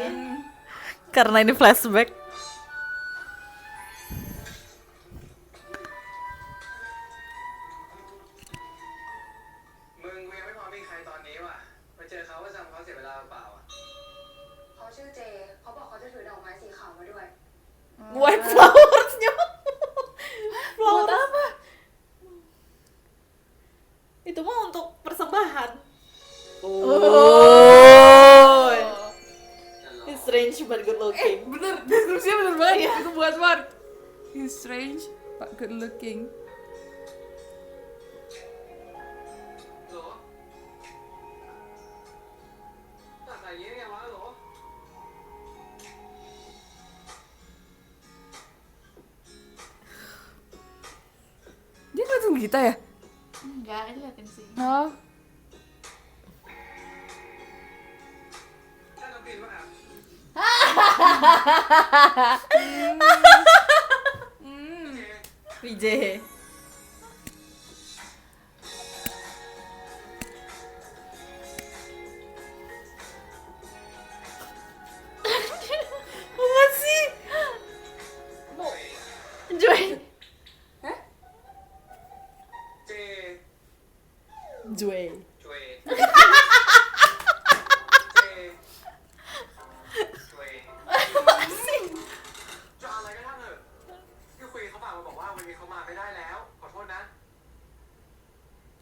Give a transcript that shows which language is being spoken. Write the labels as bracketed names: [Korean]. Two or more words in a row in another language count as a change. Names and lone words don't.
[Indonesian] Karena ini flashback. [Thai] มึงกูยังไม่พร้อมมีใครตอนนี้ว่ะมาเจอเขาก็จำเขาเสียเวลาเปล่าอ่ะ เขาชื่อเจเขาบอกเขาจะถือดอกไม้สีขาวมาด้วย [English] White flowersnya. Flower apa? [Indonesian] Itu mah untuk persembahan. Oh. [English] He's strange but good looking. [Indonesian] Bener, deskripsinya bener banget. Itu buat Mark. [English] He's strange but good looking. [Thai] โหลตัดสายเงี้ยไงวะโหล [Indonesian] Dia ngeliatin kita ya? Enggak, ini liatin sih. Oh. [Thai] ถ้าน้องปินว่า [Indonesian] VJ. Apa sih? Joy. [Thai] เจ [Indonesian] Joy. [Thai] จวยเจจวย จะอะไรก็ทำเถอะพี่คุยเขาฝากมาบอกว่าวันนี้เขามาไม่ได้แล้ว ขอโทษนะ